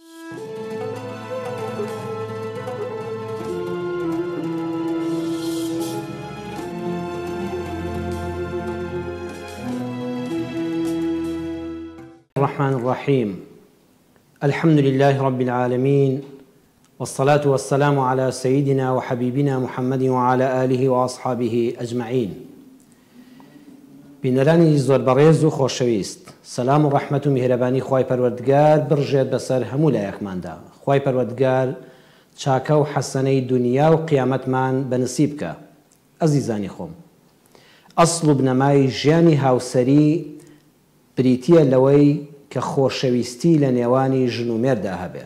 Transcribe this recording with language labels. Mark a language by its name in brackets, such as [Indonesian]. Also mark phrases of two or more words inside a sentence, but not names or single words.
[Arabic] الرحمن الرحيم. الحمد لله رب العالمين، والصلاة والسلام على سيدنا وحبيبنا محمد وعلى آله وأصحابه أجمعين. [Central Kurdish] بینەرانی زۆر بەڕێز و خۆشەویست، سەلام و ڕەحمەت و میهرەبانی خوای پەروەردگار بڕژێت بەسەر هەموو لایەکماندا. خوای پەروەردگار چاکە و حەسەنەی دنیا و قیامەتمان بەنسیب بکە. ئەزیزانی خۆم، ئەسڵ و بنەمای ژیانی هاوسەری بریتیە لەوەی کە خۆشەویستی لە نێوانی ژن و مێردا هەبێ.